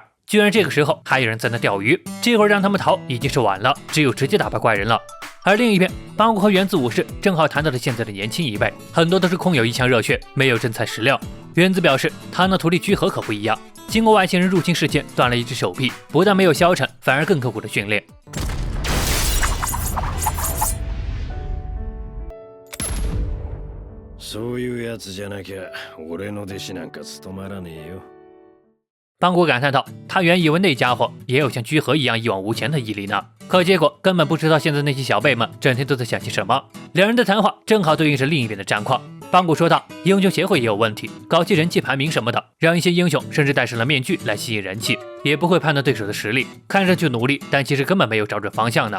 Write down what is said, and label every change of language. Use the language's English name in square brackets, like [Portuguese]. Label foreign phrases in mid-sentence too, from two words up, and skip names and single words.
[Chinese] 居然这个时候还有人在那钓鱼，这会儿让他们逃已经是晚了，只有直接打败怪人了。而另一边，邦古和原子武士正好谈到了现在的年轻一辈，很多都是空有一腔热血，没有真材实料。原子表示，他那徒弟居合可不一样，经过外星人入侵事件断了一只手臂，不但没有消沉，反而更刻苦的训练。 [Japanese] そういうやつじゃなきゃ俺の弟子なんか務まらねえよ。 [Chinese] 邦古感叹道：“他原以为那家伙也有像居合一样一往无前的毅力呢，可结果根本不知道现在那些小辈们整天都在想些什么。” 两人的谈话正好对应着另一边的战况。邦古说道：“英雄协会也有问题，搞些人气排名什么的，让一些英雄甚至戴上了面具来吸引人气，也不会判断对手的实力，看上去努力，但其实根本没有找准方向呢。